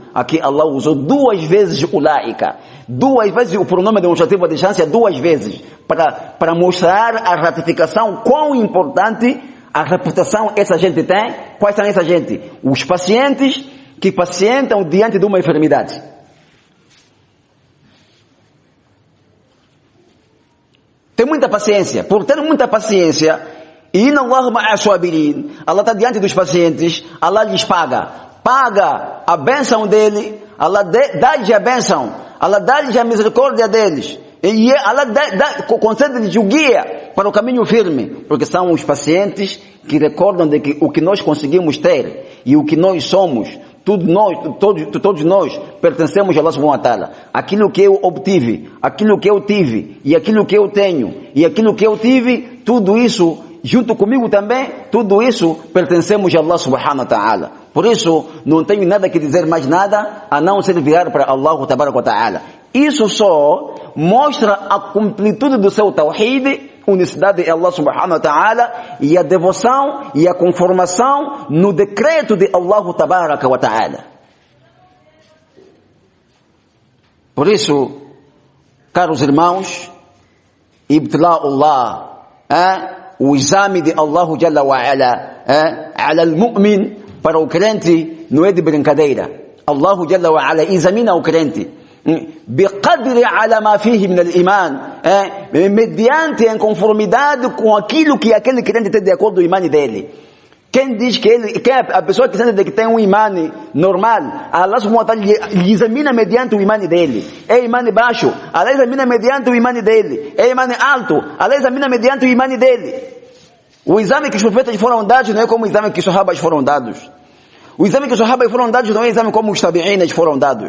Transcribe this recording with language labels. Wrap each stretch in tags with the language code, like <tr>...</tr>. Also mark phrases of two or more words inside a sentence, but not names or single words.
<pt>Aqui Allah usou duas vezes ulaika, duas vezes o pronome demonstrativo à distância, duas vezes, para mostrar a ratificação, quão importante a reputação essa gente tem. Quais são essa gente? Os pacientes que pacientam diante de uma enfermidade. Tem muita paciência. Por ter muita paciência,</pt> <ar>إن الله مع الصابرين,</ar> <pt>Allah está diante dos pacientes, Allah lhes paga a bênção dele, Allah dá-lhes a bênção, Allah dá-lhes a misericórdia deles, e Allah concede-lhes o guia para o caminho firme, porque são os pacientes que recordam de que o que nós conseguimos ter e o que nós somos, todos nós pertencemos a Allah</pt> <ar>سبحانه وتعالى.</ar> <pt>Aquilo que eu obtive, aquilo que eu tive, e aquilo que eu tenho, e aquilo que eu tive, tudo isso, junto comigo também, tudo isso pertencemos a Allah</pt> <ar>سبحانه وتعالى.</ar> <pt>Por isso, não tenho nada que dizer mais nada, a não ser virar para Allah</pt> <ar>تبارك وتعالى.</ar> <pt>Isso só mostra a completude do seu tawhid, unicidade de Allah</pt> <ar>سبحانه وتعالى,</ar> <pt>e a devoção e a conformação no decreto de Allah</pt> <ar>تبارك وتعالى.</ar> <pt>Por isso, caros irmãos, ibtila'ullah, o exame de Allah</pt> <ar>جل وعلا على المؤمن,</ar> <pt>para o crente não é de brincadeira. Allah</pt> <ar>جل وعلا</ar> <pt>examina o crente</pt> <ar>بقدر على ما فيه من الإيمان,</ar> <pt>mediante em conformidade com aquilo que aquele crente tem de acordo com o imã dele. Quem diz que a pessoa que sente que tem um imã normal, Allah</pt> <ar>سبحانه وتعالى</ar> <pt>lhe examina mediante o imã dele. É imã baixo, Allah examina mediante o imã dele. É imã alto, Allah examina mediante o imã dele. O exame que os profetas foram dados não é como o exame que os sahabas foram dados. O exame que os sahabas foram dados não é o exame como os tabi'ins foram dados.</pt>